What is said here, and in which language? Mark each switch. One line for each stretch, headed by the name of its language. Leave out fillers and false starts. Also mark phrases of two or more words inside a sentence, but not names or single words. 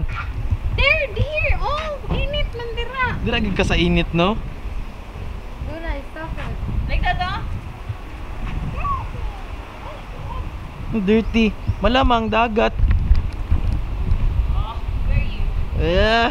Hiligaynon: There. Oh, init man dira. Dira gid ka sa init no. Luna,
English: stop it. Like that, Dirty.
Hiligaynon: Malamang dagat.
English: Where you? Yeah.